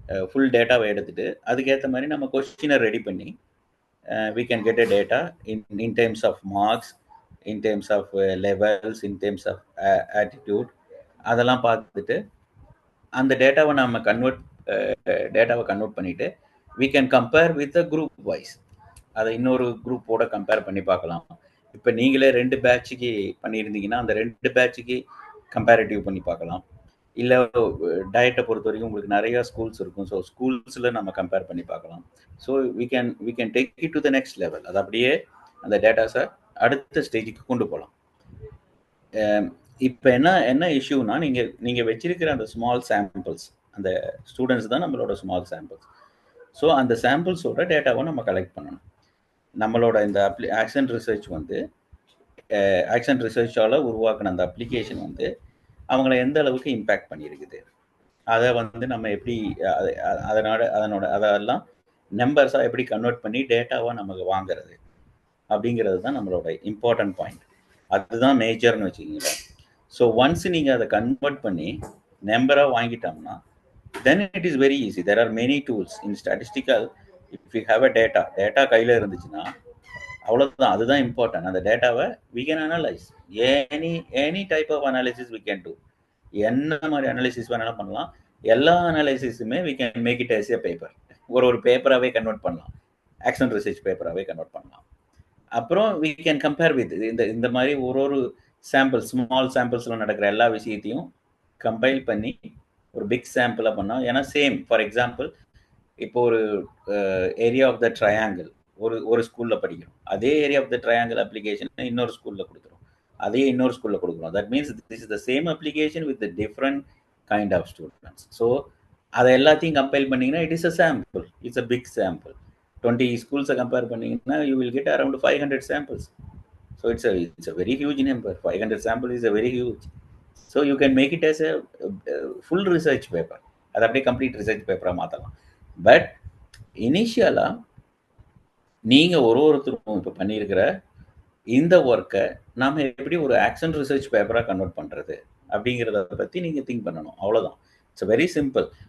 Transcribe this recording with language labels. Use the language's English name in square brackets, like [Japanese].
[Tamil] Full டேட்டாவை எடுத்துட்டு அதுக்கேற்ற மாதிரி நம்ம கொஸ்டினை ரெடி பண்ணி [English] we can get a data in terms of marks, in terms of levels, in terms of attitude. [Tamil] அதெல்லாம் பார்த்துட்டு அந்த டேட்டாவை நம்ம கன்வெர்ட் பண்ணிட்டு [English] we can compare with the group wise. [Tamil] அதை இன்னொரு குரூப்போட கம்பேர் பண்ணி பார்க்கலாம். இப்போ நீங்களே 2 பேட்சுக்கு பண்ணியிருந்தீங்கன்னா அந்த 2 பேட்சுக்கு கம்பேரிட்டிவ் பண்ணி பார்க்கலாம். இல்லை டயட்டை பொறுத்த வரைக்கும் உங்களுக்கு நிறையா ஸ்கூல்ஸ் இருக்கும். ஸோ ஸ்கூல்ஸில் நம்ம கம்பேர் பண்ணி பார்க்கலாம். [English] So we can take it to the next level. [Tamil] அது அப்படியே அந்த டேட்டாஸை அடுத்த ஸ்டேஜுக்கு கொண்டு போகலாம். இப்போ என்ன இஷ்யூனா, நீங்கள் வச்சிருக்கிற அந்த ஸ்மால் சாம்பிள்ஸ், அந்த ஸ்டூடெண்ட்ஸ் தான் நம்மளோட ஸ்மால் சாம்பிள்ஸ். ஸோ அந்த சாம்பிள்ஸோட டேட்டாவை நம்ம கலெக்ட் பண்ணணும். நம்மளோட இந்த ஆக்ஷன் ரிசர்ச் வந்து ஆக்ஷன் ரிசர்ச்சால் உருவாக்கின அந்த அப்ளிகேஷன் வந்து அவங்கள எந்த அளவுக்கு இம்பேக்ட் பண்ணியிருக்குது, அதை வந்து நம்ம எப்படி அதெல்லாம் நம்பர்ஸாக எப்படி கன்வெர்ட் பண்ணி டேட்டாவாக நமக்கு வாங்குறது அப்படிங்கிறது தான் நம்மளோட இம்பார்ட்டன்ட் பாயிண்ட். அதுதான் மேஜர்னு வச்சுக்கிங்களேன். ஸோ ஒன்ஸ் நீங்கள் அதை கன்வெர்ட் பண்ணி நம்பராக வாங்கிட்டோம்னா [English] then it is very easy. There are many tools in statistical. If you have a data [Tamil] கையில் இருந்துச்சுன்னா அவ்வளோதான், அதுதான் இம்பார்ட்டன்ட். அந்த டேட்டாவை [English] we can analyze any type of analysis we can do. [Tamil] என்ன மாதிரி அனாலிசிஸ் வேணாலும் பண்ணலாம். எல்லா அனாலிசிஸுமே [English] we can make it as a paper. [Tamil] ஒரு பேப்பராகவே கன்வெர்ட் பண்ணலாம், ஆக்ஷன் ரிசர்ச் பேப்பராகவே கன்வெர்ட் பண்ணலாம். அப்புறம் [English] we can compare with [Tamil] இந்த மாதிரி ஒரு சாம்பிள்ஸ், ஸ்மால் சாம்பிள்ஸில் நடக்கிற எல்லா விஷயத்தையும் கம்பைல் பண்ணி ஒரு பிக் சாம்பிளாக பண்ணோம். ஏன்னா சேம், ஃபார் எக்ஸாம்பிள் இப்போ ஒரு ஏரியா ஆஃப் த ட்ரையாங்கிள் ஒரு ஸ்கூலில் படிக்கிறோம். அதே area of the triangle application இன்னொரு ஸ்கூலில் கொடுத்துரும், அதே இன்னொரு ஸ்கூலில் கொடுக்குறோம். [English] That means this is the same application with different kind of students. So [Tamil] அதை எல்லாத்தையும் கம்பைல் பண்ணிங்கன்னா [English] It is a sample, it's a big sample. 20 [Tamil] ஸ்கூல்ஸை compare பண்ணிங்கன்னா [English] You will get around 500 samples. So it's a very huge number. 500 samples is a very huge. So you can make it as a full research paper. [Tamil] அது அப்படியே complete research பேப்பராக மாற்றலாம். But இனிஷியலாக நீங்கள் ஒருத்தரும் இப்போ பண்ணியிருக்கிற இந்த ஒர்க்கை நாம் எப்படி ஒரு ஆக்ஷன் ரிசர்ச் பேப்பராக கன்வெர்ட் பண்ணுறது அப்படிங்கிறத பற்றி நீங்கள் திங்க் பண்ணணும். அவ்வளோதான். [English] It's very simple.